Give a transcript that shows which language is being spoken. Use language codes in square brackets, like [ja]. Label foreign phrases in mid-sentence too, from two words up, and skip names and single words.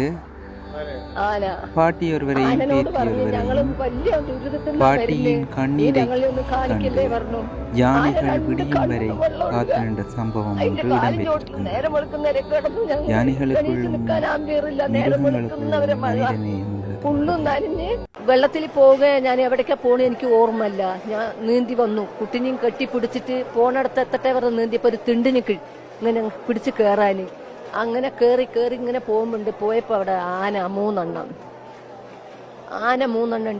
[ta] பாட்டி ஒருவரையும் பேத்தி ஒருவரையும் பாட்டியின் கண்ணீரை கண்டு யானைகள் விடியும் வரை காத்து நின்ற சம்பவம் ஒன்று இடம்பெற்றிருக்கின்றது. யானைகளுக்குள்ளும் மிருகங்களுக்குள்ளும் மனிதனே [ml] വെള്ളത്തിൽ പോവുക. ഞാൻ എവിടേക്കാ പോണ എനിക്ക് ഓർമ്മല്ല. ഞാൻ നീന്തി വന്നു, കുട്ടിനെയും കെട്ടിപ്പിടിച്ചിട്ട് പോണടത്ത് എത്തട്ടെ പറഞ്ഞ് നീന്തിയപ്പോ ഒരു തിണ്ടിന് ഇങ്ങനെ പിടിച്ച് കേറാന്. അങ്ങനെ കേറി ഇങ്ങനെ പോകുമ്പോണ്ട്. പോയപ്പോ അവിടെ ആന 3 എണ്ണം ഉണ്ട്.